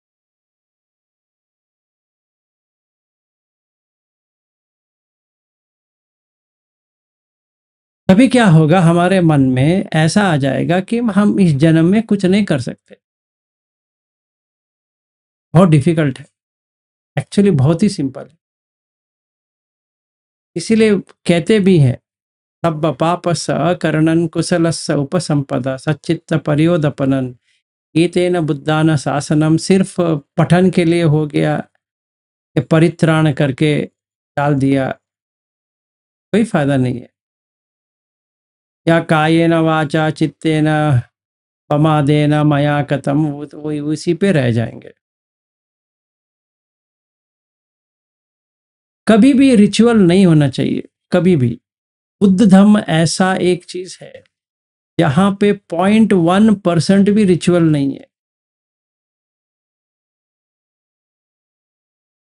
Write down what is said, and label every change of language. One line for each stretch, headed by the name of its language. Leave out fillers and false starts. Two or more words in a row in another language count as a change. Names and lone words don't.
Hindi: तभी क्या होगा, हमारे मन में ऐसा आ जाएगा कि हम इस जन्म में कुछ नहीं कर सकते। बहुत डिफिकल्ट है, एक्चुअली बहुत ही सिंपल है। इसीलिए कहते भी हैं,
Pali: सब पापस अकरणन कुशलस्स उपसंपदा सच्चित्त परियोदपनन, एतेन बुद्धान शासनम।
Hindi: सिर्फ पठन के लिए हो गया, कि परित्राण करके डाल दिया, कोई फायदा नहीं है।
Pali: या कायेन वाचा चित्तेन पमादेन मया कतम,
Hindi: वो तो वही उसी पे रह जाएंगे। कभी भी रिचुअल नहीं होना चाहिए, कभी भी। बुद्ध धर्म ऐसा एक चीज है जहां पे 0.1% भी रिचुअल नहीं है।